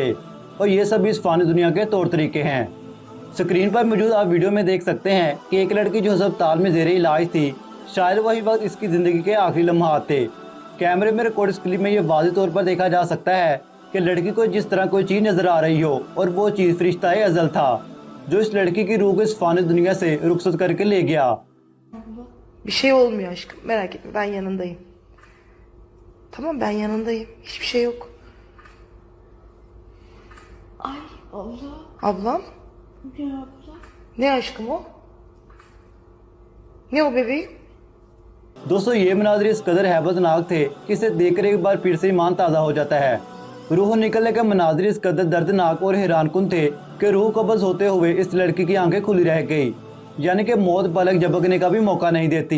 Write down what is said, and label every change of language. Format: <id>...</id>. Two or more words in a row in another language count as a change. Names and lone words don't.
<ur>اور یہ سب اس فانی دنیا کے طور طریقے ہیں۔ اسکرین پر موجود آپ ویڈیو میں دیکھ سکتے ہیں کہ ایک لڑکی جو اسپتال میں زیر علاج تھی، شاید وہی وقت اس کی زندگی کے آخری لمحات تھے. کیمرے میں ریکارڈ اس کلپ میں یہ واضح طور پر دیکھا جا سکتا ہے کہ لڑکی کو جس طرح کوئی چیز نظر آ رہی ہو اور وہ چیز فرشتۂ اجل تھا جو اس لڑکی کی روح کو اس فانی دنیا سے رخصت کر کے لے گیا.</ur> <tr>Bir şey olmuyor aşkım. Merak etme, ben yanındayım. Tamam, ben yanındayım. Hiçbir şey yok. Ay abla. Ablam? Ne abla? Ne aşkım o? Ne o bebeğim?</tr> <ur>دوستو یہ مناظر اس قدر ہیبت ناک تھے کہ اسے دیکھ کر ایک بار پھر سے ایمان تازہ ہو جاتا ہے. روح نکلنے کے مناظر اس قدر دردناک اور حیران کن تھے کہ روح قبض ہوتے ہوئے اس لڑکی کی آنکھیں کھلی رہ گئی، یعنی کہ موت پلک جھپکنے کا بھی موقع نہیں دیتی.</ur>